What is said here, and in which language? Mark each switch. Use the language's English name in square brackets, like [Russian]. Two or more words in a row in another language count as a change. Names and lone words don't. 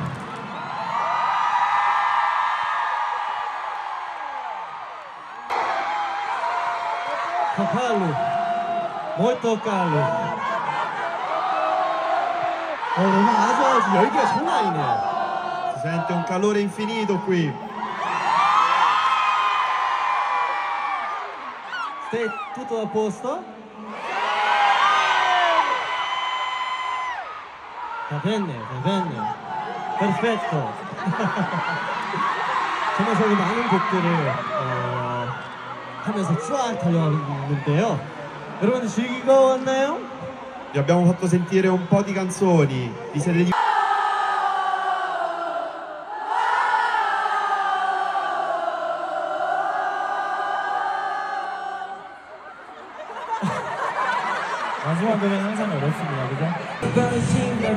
[Italian] Cavallo, molto caldo. [Korean] 오늘 아주 열기가 장난 아니네요. [Italian] Si sente un calore infinito qui. Stai tutto a posto? Va bene. Perfetto. [Korean] 정말 저희 많은 곡들을 하면서 쫙 달려왔는데요. 여러분 즐거웠나요? [Italian] Vi abbiamo fatto sentire un po' di canzoni. Vi siete divertiti? [Korean] 마지막 노래는 항상 어렵습니다, 그죠?